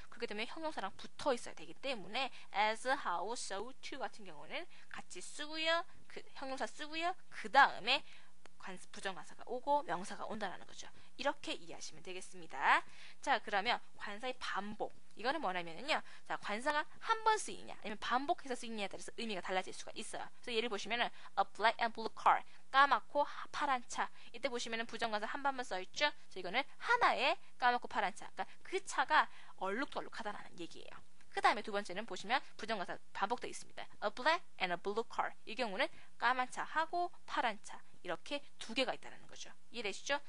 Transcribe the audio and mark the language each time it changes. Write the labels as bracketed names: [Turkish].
[Korean] 그렇게 되면 형용사랑 붙어 있어야 되기 때문에 [English] as, how, so, to [Korean] 같은 경우는 같이 쓰고요. 그 형용사 쓰고요. 그 다음에 부정관사가 오고 명사가 온다는 거죠. 이렇게 이해하시면 되겠습니다. 자, 그러면 관사의 반복. 이거는 뭐냐면요. 자, 관사가 한 번 쓰이냐 아니면 반복해서 쓰이냐에 따라서 의미가 달라질 수가 있어요. 그래서 예를 보시면은 [English] a black and blue car. [Korean] 까맣고 파란 차. 이때 보시면은 부정관사 한 번만 써 있죠. 그래서 이거는 하나의 까맣고 파란 차. 그러니까 그 차가 얼룩덜룩하다는 얘기예요. 그 다음에 두 번째는 보시면 부정관사 반복되어 있습니다. [English] A black and a blue car. [Korean] 이 경우는 까만 차하고 파란 차. 이렇게 두 개가 있다는 거죠. 이해되시죠?